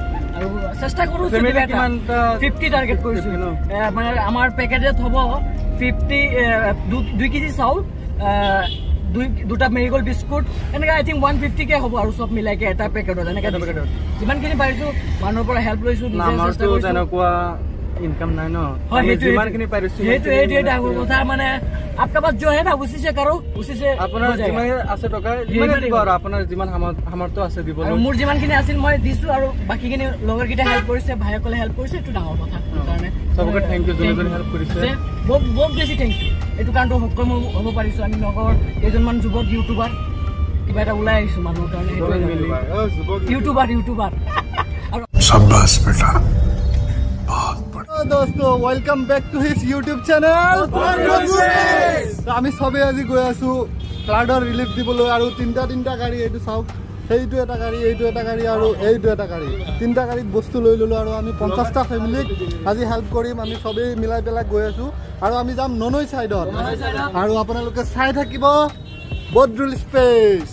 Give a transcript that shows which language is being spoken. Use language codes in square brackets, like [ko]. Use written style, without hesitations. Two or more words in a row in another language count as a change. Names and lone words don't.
[as] আৰু চেষ্টা কৰো 50 টাৰ্গেট কৰিছো মানে আমাৰ পেকেজত হ'ব 2 কেজি চাউল দুটা মেৰিগোল্ড বিস্কুট এনেকৈ [en] I think [as] 150 কে হ'ব আৰু চব মিলাইকে এটা পেকেটত এনেকৈ যিমানখিনি পাৰিছো মানুহৰ পৰা হেল্প লৈছো তেনেকুৱা इनकम নাই ন যিমানখিনি পাৰিছো সেইটো ডাঙৰ কথা মানে [hi] आपका पास जो है ना उसी से करो उसी से [as] আপোনাৰ যিমান আছে টকা যিমান দিব আৰু আপোনাৰ যিমান সামৰ্থ্য আছে দিব আৰু মোৰ যিমানখিনি আছিল মই দিছো আৰু বাকিখিনি লগৰকিটা হেল্প কৰিছে ভাইসকলে হেল্প কৰিছে এইটো ডাঙৰ কথা কাৰণে সবকে [en] thank you [as] যোনে হেল্প কৰিছে বহুত বেছি [en] thank you [as] এইটো কাৰণটো সক্ষম হ'ব পাৰিছো আমি নগৰ কেইজনমান যুৱক ইউটিউবাৰ কিবা এটা ওলাই আহিছো মানুহৰ কাৰণে ইউটিউবাৰ [hi] शाबाश बेटा [as] दोस्तों [en] welcome back to his YouTube channel [as] আমি সবে আজি গৈ আছো ফ্লাডৰ ৰিলিফ দিবলৈ আৰু তিনটা গাড়ী এইটো চাওক এইটো এটা গাড়ী এইটো এটা গাড়ী আৰু এইটো এটা গাড়ী তিনটা গাড়ীত বস্তু লৈ ললো আৰু আমি 50টা ফ্যামিলিক আজি হেল্প কৰিম আমি সবে মিলাই পেলাই গৈ আছো আৰু আমি যাম ননৈ সাইডত আৰু আপোনালোকে চাই থাকিব বদৰুল স্পেস